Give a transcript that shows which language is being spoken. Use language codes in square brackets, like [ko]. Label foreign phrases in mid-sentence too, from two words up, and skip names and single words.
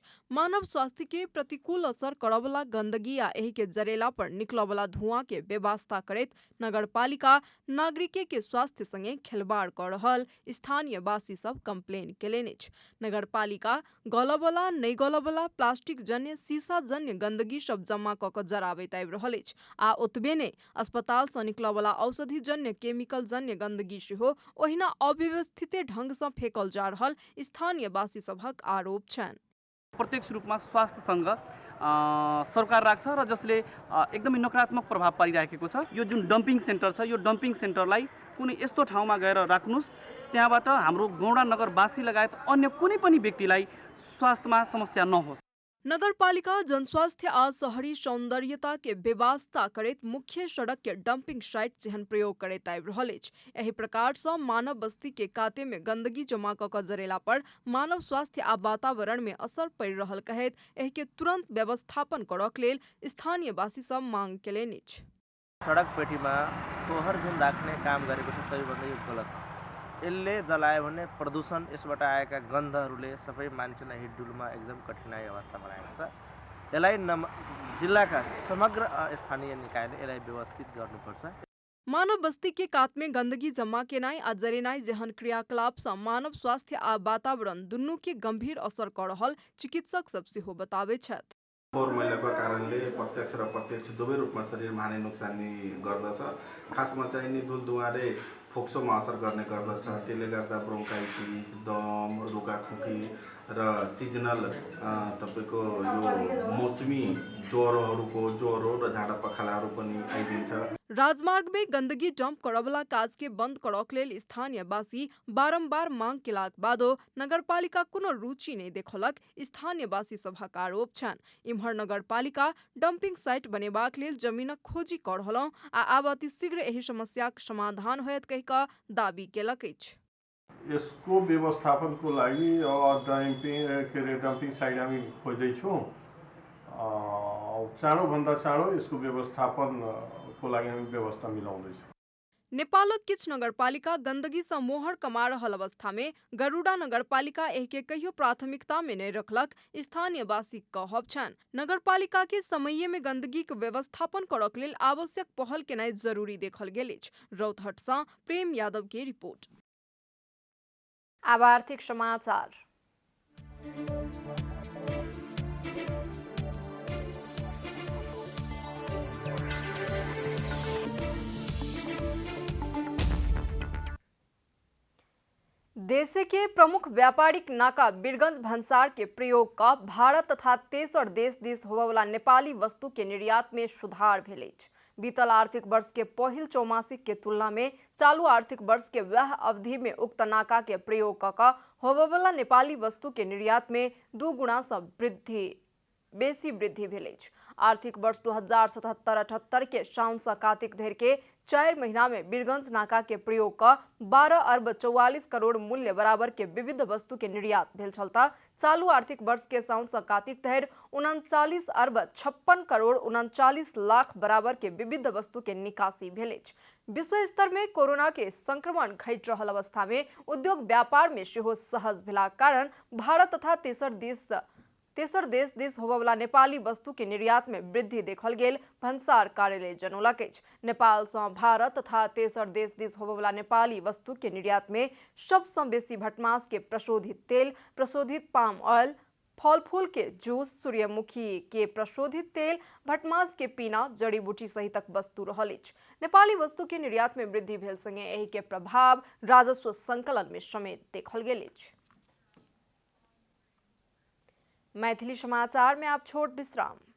[mai] मानव स्वास्थ्य के प्रतिकूल असर करबला गंदगी आ एहि के जरेला पर निकलबला धुआं के बेवास्ता करैत नगरपालिका नागरिक के स्वास्थ्य संगे खेलवाड़ क रहल स्थानीय वासी सब कंप्लेन केलनि अछि। नगरपालिका गलबला नहि गलबला प्लास्टिक जन्य शीशा जन्य गंदगी सब जमा क क जराबैत आबि रहल अछि आ ओतबे नै अस्पताल सँ निकलबला औषधि जन्य केमिकल जन्य गंदगी सेहो ओहिना अव्यवस्थित ढंग सँ फेकल जा रहल स्थानीय वासी सभक आरोप छन्। [ne] प्रत्यक्ष रूपमा स्वास्थ्यसँग सरकार राख्छ र जसले एकदमै नकारात्मक प्रभाव पारिरहेको छ। यो जुन [en] dumping center [ne] छ यो [en] dumping centerलाई [ne] कुनै यस्तो ठाउँमा गएर राख्नुस् त्यहाँबाट हाम्रो गौडा नगरवासी लगायत अन्य कुनै पनि व्यक्तिलाई स्वास्थ्यमा समस्या नहोस्। [mai] नगरपालिका जनस्वास्थ्य आ शहरी सौंदर्यता के बेवास्ता करैत मुख्य सड़क के [en] dumping site [mai] जेहन प्रयोग करैत आबि रहल अछि। एहि प्रकार सँ मानव बस्ती के काते में गंदगी जमा क क जरेला पर मानव स्वास्थ्य आ वातावरण में असर पड़ि रहल कहैत एहि के तुरंत व्यवस्थापन करक लेल स्थानीय वासी सब मांग केलनि अछि। [ne] सडक पेटीमा फोहोर जुन राख्ने काम गरेको छ सबैभन्दा यो गलत हो। यसले जलायो भने प्रदूषण यसबाट आएका गन्धहरूले सबै मान्छेलाई हिडडुलमा एकदम कठिनाई अवस्था बनाएको छ। यसलाई जिल्लाका समग्र स्थानीय निकायले यसलाई व्यवस्थित गर्नुपर्छ। [mai] मानव बस्ती के कात में गंदगी जमा केनाई आ जरेनाई जेहन क्रियाकलाप से मानव स्वास्थ्य आ वातावरण दुनू के गंभीर असर कर रहल चिकित्सक सब सेहो बताबै छथि। [ne] फोहोर मैलाको कारणले प्रत्यक्ष र प्रत्यक्ष दुवै रूपमा शरीरमा हानि नोक्सानी गर्दछ। खासमा चाहिँ नि धुलधुवाले फोक्सोमा असर गर्ने गर्दछ। त्यसले गर्दा ब्रोन्काइटिस, दम, रुगाखोकी र सिजनल तपाईँको यो मौसमी ज्वरो र झाडा पखालाहरू पनि आइदिन्छ। [mai] राजमार्ग में गंदगी डंप करवला काज के बंद करक लेल स्थानीय वासी बारंबार मांग केलाक बादो नगरपालिका कोनो रुचि नहीं देखलक स्थानीय वासी सभक आरोप छन। इम्हर नगरपालिका [en] dumping site [mai] बनेबाक लेल जमीनक खोजी कर रहलौ आ आब अतिशीघ्र एहि समस्याक समाधान होयत कहि कऽ दाबी केलक अछि। [ne] यसको व्यवस्थापनको लागि [en] dumping site [ne] हामी खोज्दैछौँ। चाँडोभन्दा चाँडो यसको व्यवस्थापनको लागि हामी व्यवस्था मिलाउँदैछौँ। [mai] नेपालक किछ नगरपालिका गंदगी से मोहर कमा रहल अवस्था में गरुड़ा नगरपालिका एहि के कहियो प्राथमिकता में नहीं रखलक स्थानीय वासी कहब छन। नगरपालिका के समय में गंदगी के व्यवस्थापन करक लेल आवश्यक पहल केनाई जरूरी देखल गेल अछि। रौतहट सँ प्रेम यादव के रिपोर्ट। अब आर्थिक समाचार। देश के प्रमुख व्यापारिक नाका बीरगंज भंसार के प्रयोग का भारत तथा तेसर देश दिस होबवला नेपाली वस्तु के निर्यात में सुधार भेल अछि। बीतल आर्थिक वर्ष के पहिल चौमासिक के तुलना में चालू आर्थिक वर्ष के वह अवधि में उक्त नाका के प्रयोग कऽ होबवला नेपाली वस्तु के निर्यात में 2 गुणा से बेसी वृद्धि भेल अछि। आर्थिक वर्ष 2077-78 के साउन से कार्तिक धरि के 4 महीना में बीरगंज नाका के प्रयोग का 12 अरब 44 करोड़ मूल्य बराबर के विविध वस्तु के निर्यात भेल छलता चालू आर्थिक वर्ष के साउन से कार्तिक धरि 39 अरब 56 करोड़ 39 लाख बराबर के विविध वस्तु के निकासी भेल अछि। विश्व स्तर में कोरोना के संक्रमण घटि रहल अवस्था में उद्योग व्यापार में सेहो सहज भेलाक कारण भारत तथा तेसर देश दिस होबवला नेपाली वस्तु के निर्यात में वृद्धि देखल गेल भंसार कार्यालय जनौलक अछि। नेपाल सँ भारत तथा तेसर देश दिस होबवला नेपाली वस्तु के निर्यात में सबसँ बेसी भटमास के प्रशोधित तेल, प्रशोधित [en] palm oil, [mai] फल फूल के जूस, सूर्यमुखी के प्रशोधित तेल, भटमास के पीना, जड़ी बूटी सहितक वस्तु रहल अछि। नेपाली वस्तु के निर्यात में वृद्धि भेल संगे एहि के प्रभाव राजस्व संकलन में समेत देखल गेल अछि। मैथिली समाचार में आप छोट विश्राम।